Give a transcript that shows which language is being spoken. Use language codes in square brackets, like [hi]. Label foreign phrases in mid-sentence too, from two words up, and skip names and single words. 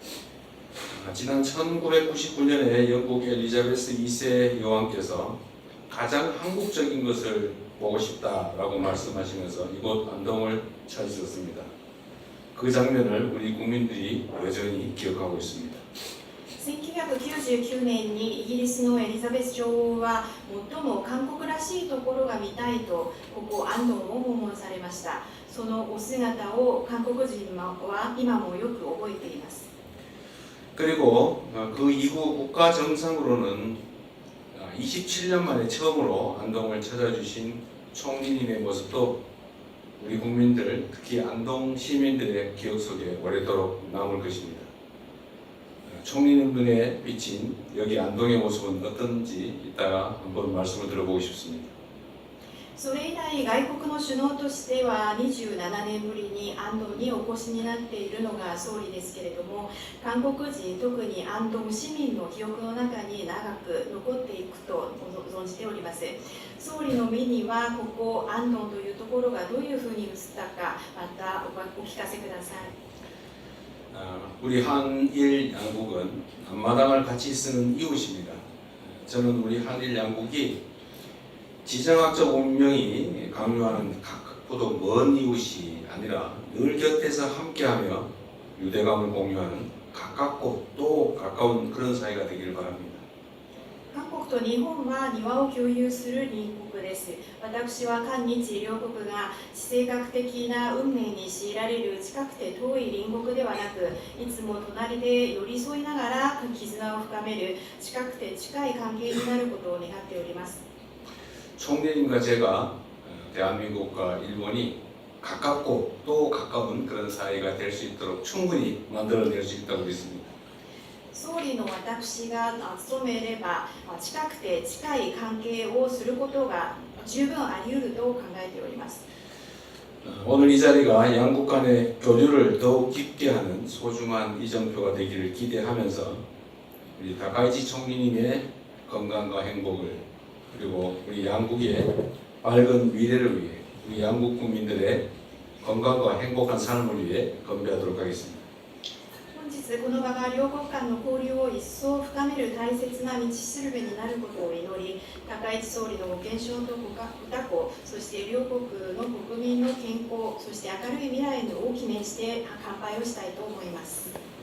[ko] 지난 1999년에 영국 엘리자베스 2세 여왕께서 가장 한국적인 것을 보고 싶다라고 말씀하시면서 이곳 안동을 찾으셨습니다. 그 장면을 우리 국민들이 여전히 기억하고 있습니다. [ja] 1999 年にイギリスのエリザベス女王は最も韓国らしいところが見たいとここ安東を訪問されました。そのお姿を韓国人は今もよく覚えています。 [ko] 그리고 그 이후 국가 정상으로는 27년 만에 처음으로 안동을 찾아주신 총리님의 모습도 우리 국민들, 특히 안동 시민들의 기억 속에 오래도록 남을 것입니다. 총리님 눈에 비친 여기 안동의 모습은 어떤지 이따가 한번 말씀을 들어보고 싶습니다. [ja] それ以来、外国の首脳としては27年ぶりに安東にお越しになっているのが総理ですけれども、韓国人、特に安東市民の記憶の中に長く残っていくと存じております。総理の目には、ここ安東というところがどういうふうに映ったか、またお聞かせください。 [ko] 우리 한일 양국은 앞마당을 같이 쓰는 이웃입니다. 저는 우리 한일 양국이 지정학적 운명이 강요하는 각각보다 먼 이웃이 아니라 늘 곁에서 함께하며 유대감을 공유하는 가깝고 또 가까운 그런 사이가 되기를 바랍니다. [ja] 韓国と日本は庭を共有する隣国です。私は韓日両国が地政学的な運命に強いられる近くて遠い隣国ではなく、いつも隣で寄り添いながら絆を深める近くて近い関係になることを願っております。 [ko] 총리님과 제가 대한민국과 일본이 가깝고 또 가까운 그런 사이가 될 수 있도록 충분히 만들어낼 수 있다고 믿습니다. [ja] 総理の私が務めれば近くて近い関係をすることが十分あり得ると考えております。 [ko] 오늘 이 자리가 양국 간의 교류를 더욱 깊게 하는 소중한 이정표가 되기를 기대하면서 우리 다카이치 총리님의 건강과 행복을 그리고 우리 양국의 밝은 미래를 위해 우리 양국 국민들의 건강과 행복한 삶을 위해 건배하도록 하겠습니다. [ja] 本日この場が両国間の交流を一層深める大切な道しるべになることを祈り、高市総理のご健勝とご多幸、そして両国の国民の健康、そして明るい未来を大きめして乾杯をしたいと思います。